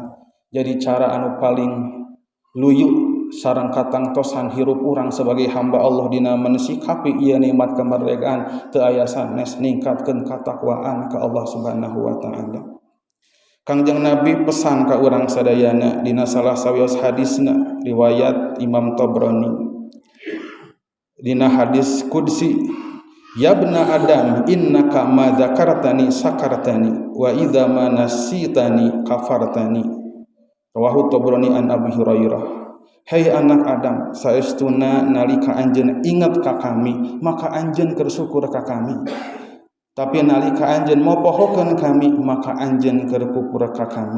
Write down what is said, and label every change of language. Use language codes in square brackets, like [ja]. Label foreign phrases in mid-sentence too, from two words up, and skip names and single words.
[su] Jadi cara anu paling luyu sareng katangtosan hirup urang sebagai hamba Allah dina mensikapi ieu nikmat kemerdekaan teu aya sanes ningkatkeun katakwaan ka Allah [ar] سبحانه وتعالى. [su] Kangjeng Nabi pesan ka urang sadayana dina salah sawios hadisna riwayat Imam Tabrani. Dina hadis qudsi, [ar] يا ابن آدم إنك ما ذكرتني شكرتني وإذا ما نسيتني كفرتني. رواه الطبراني عن أبي هريرة. [su] Hei anak Adam, saestuna nalika anjeun inget ka kami maka anjeun keur syukur ka kami. Tapi nalika anjeun mopohokeun kami maka anjeun keur kufur ka kami.